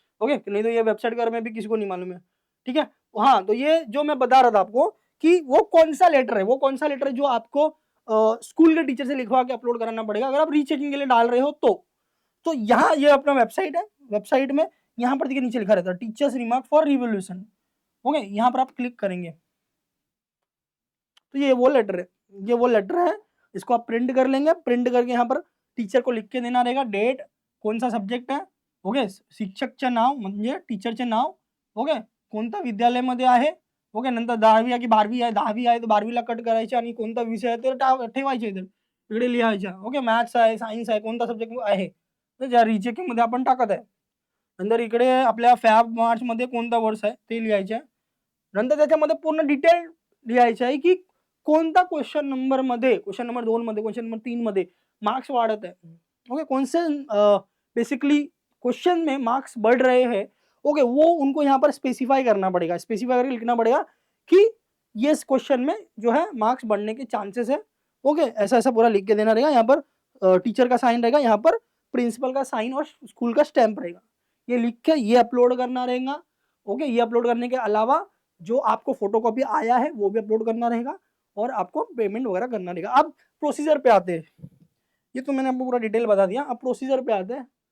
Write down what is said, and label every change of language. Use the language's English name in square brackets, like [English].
[Hindi] Okay, नहीं तो ये वेबसाइट के बारे में भी किसी को नहीं मालूम है। ठीक है, हाँ तो ये जो मैं बता रहा था आपको कि वो कौन सा लेटर है, वो कौन सा लेटर है जो आपको स्कूल के टीचर से लिखवा के अपलोड कराना पड़ेगा अगर आप रीचेकिंग के लिए डाल रहे हो तो यहाँ ये अपना वेबसाइट है, वेबसाइट में यहाँ पर देखिए नीचे लिखा रहता है teachers remark for revolution. Okay, यहाँ पर आप क्लिक करेंगे तो ये वो लेटर है, ये वो लेटर है, इसको आप प्रिंट कर लेंगे, प्रिंट करके यहाँ पर टीचर को लिख के देना रहेगा, डेट, कौन सा सब्जेक्ट है, [Marathi] ओके, शिक्षकचे नाव म्हणजे टीचरचे नाव, ओके, कोणता विद्यालयामध्ये आहे, ओके, नंतर 10वी आहे की 12वी आहे, 10वी आहे तर 12वीला कट करायचे आणि कोणता विषय आहे ते ठेवायचे इथे इकडे लिहायच्या, ओके, मॅथ्स आहे, सायन्स आहे, कोणता सब्जेक्ट आहे तर ज्या रिचेकिंग मध्ये आपण टाकत आहे, नंतर इकडे आपल्या फॅब मार्च मध्ये कोणता वर्ष आहे ते लिहायचे आहे, नंतर त्याच्यामध्ये पूर्ण डिटेल लिहायचं आहे की कोणता क्वेश्चन नंबर मध्ये, क्वेश्चन नंबर 2 मध्ये, क्वेश्चन नंबर 3 मध्ये मार्क्स वाढ़त [Hindi] है, ओके, कौन से बेसिकली क्वेश्चन में मार्क्स बढ़ रहे हैं, ओके, वो उनको यहाँ पर स्पेसिफाई करना पड़ेगा, स्पेसिफाई करके लिखना पड़ेगा कि ये क्वेश्चन में जो है मार्क्स बढ़ने के चांसेस है, ओके, ऐसा ऐसा पूरा लिख के देना रहेगा। यहाँ पर टीचर का साइन रहेगा, यहाँ पर प्रिंसिपल का साइन और स्कूल का स्टैंप रहेगा, ये लिख के ये अपलोड करना रहेगा। ओके, ये अपलोड करने के अलावा जो आपको फोटोकॉपी आया है वो भी अपलोड करना रहेगा और आपको पेमेंट वगैरह करना रहेगा। अब प्रोसीजर पे आते हैं, ये तो मैंने आपको पूरा डिटेल बता दिया, अब प्रोसीजर पे आते हैं।